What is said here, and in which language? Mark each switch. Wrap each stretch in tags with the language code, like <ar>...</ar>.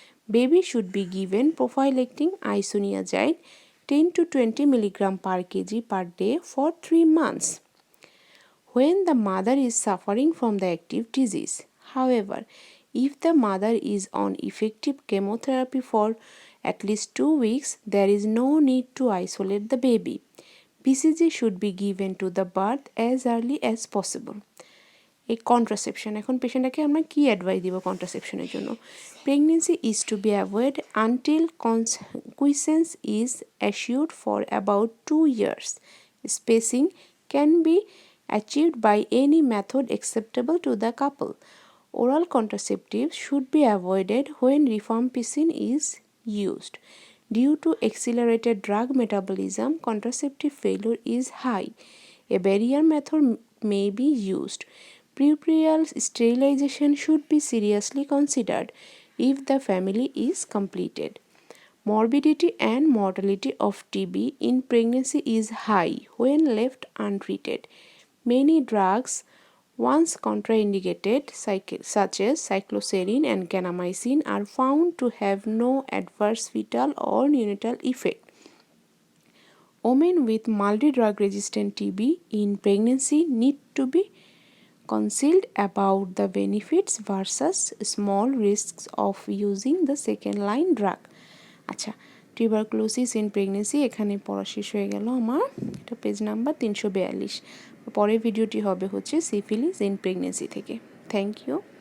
<en>Baby should be given prophylactic isoniazid 10 to 20 mg per kg per day for 3 months when the mother is suffering from the active disease. However, if the mother is on effective chemotherapy for at least 2 weeks, there is no need to isolate the baby. BCG should be given to the birth as early as possible.</en> <bn>এই contraception, এখন পেশেন্টটাকে আমরা কি advice দিব কন্ট্রাসেপশনের জন্য?</bn> <en>Pregnancy is to be avoid until quiescence is assured for about 2 years. Spacing can be achieved by any method acceptable to the couple. Oral contraceptives should be avoided when rifampicin is used. Due to accelerated drug metabolism, contraceptive failure is high. A barrier method may be used. Prepubertal sterilization should be seriously considered if the family is completed. Morbidity and mortality of TB in pregnancy is high when left untreated. Many drugs, once contraindicated, such as cycloserine and kanamycin, are found to have no adverse fetal or neonatal effect. Women with multi-drug resistant TB in pregnancy need to be concealed about the benefits versus small risks of using the second line drug.</en> <bn>আচ্ছা, tuberculosis in pregnancy এখানে পড়া শেষ হয়ে গেল আমার। এটা page number 342। পরের ভিডিওটি হবে হচ্ছে সিফিলিস ইন প্রেগনেন্সি থেকে।</bn> <en>Thank you.</en>